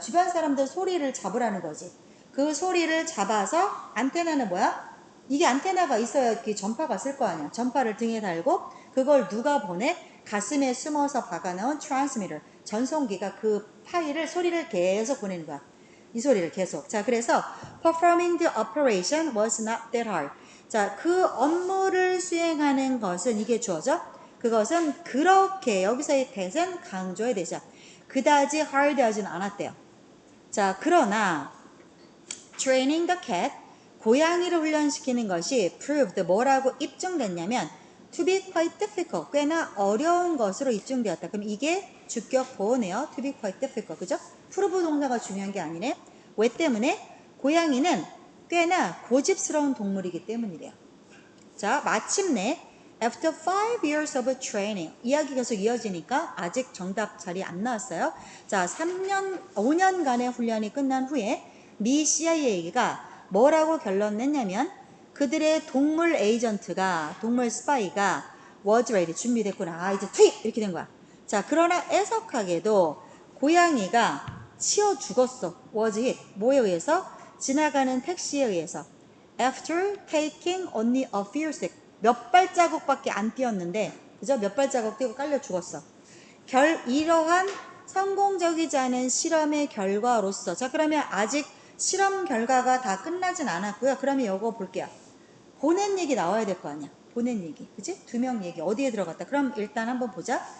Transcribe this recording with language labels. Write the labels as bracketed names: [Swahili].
[Korean] 주변 사람들 소리를 잡으라는 거지. 그 소리를 잡아서 안테나는 뭐야? 이게 안테나가 있어야 이렇게 전파가 쓸 거 아니야. 전파를 등에 달고 그걸 누가 보내? 가슴에 숨어서 박아놓은 트랜스미터, 전송기가 그 파일을 소리를 계속 보내는 거야. 이 소리를 계속. 자, 그래서 [English] performing the operation was not that hard. [Korean] 자, 그 업무를 수행하는 것은 이게 주어져. 그것은 그렇게 여기서의 that은 강조해야 되죠. 그다지 hard하진 않았대요. 자, 그러나 [English] training the cat, [Korean] 고양이를 훈련시키는 것이 proved 뭐라고 입증됐냐면 [English] to be quite difficult, [Korean] 꽤나 어려운 것으로 입증되었다. 그럼 이게 주격 보호네요. [English] to be quite difficult. [Korean] 그죠? prove 동사가 중요한 게 아니네. 왜 때문에? 고양이는 꽤나 고집스러운 동물이기 때문이래요. 자, 마침내 [English] after 5 years of training, [Korean] 이야기 계속 이어지니까 아직 정답 자리 안 나왔어요. 자, 5년간의 훈련이 끝난 후에 미 CIA가 뭐라고 결론 냈냐면 그들의 동물 에이전트가, 동물 스파이가 [English] was ready, [Korean] 준비됐구나. 아, 이제 투입! 이렇게 된 거야. 자, 그러나 애석하게도 고양이가 치여 죽었어. [English] was hit. [Korean] 뭐에 의해서? 지나가는 택시에 의해서. [English] After taking only a few steps, [Korean] 몇 발자국밖에 안 뛰었는데, 그죠? 몇 발자국 뛰고 깔려 죽었어. 이러한 성공적이지 않은 실험의 결과로서, 자, 그러면 아직 실험 결과가 다 끝나진 않았고요. 그러면 이거 볼게요. 보낸 얘기 나와야 될 거 아니야. 보낸 얘기. 그치? 2명 얘기. 어디에 들어갔다. 그럼 일단 한번 보자.